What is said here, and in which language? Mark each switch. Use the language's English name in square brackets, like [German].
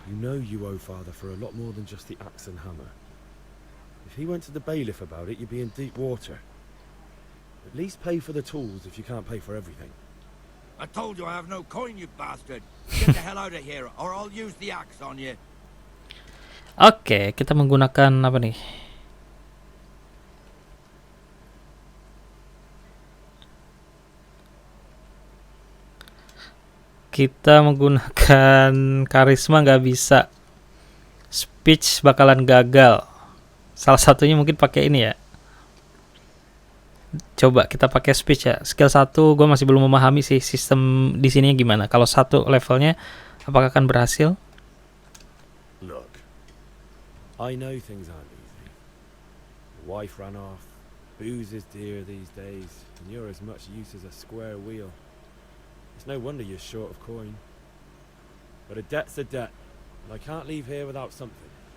[English] You know you owe father for a lot more than just the axe and hammer. If he went to the bailiff about it, you'd be in deep water. At least pay for the tools if you can't pay for everything. I told you I have no coin, you bastard. Get the hell out of here, or I'll use the axe on you. [Indonesian] Oke, kita menggunakan apa nih? Kita menggunakan karisma nggak bisa. Speech bakalan gagal. Salah satunya mungkin pakai ini ya. Coba kita pakai speech ya. Skill 1 gue masih belum memahami sih sistem di sini gimana. Kalau 1 levelnya apakah akan berhasil? [English] Look, I know things aren't easy. The wife ran off, booze is dear these days, and you're as much use as a square wheel. It's no wonder you're short of coin. But a debt's a debt, and I can't leave here without something.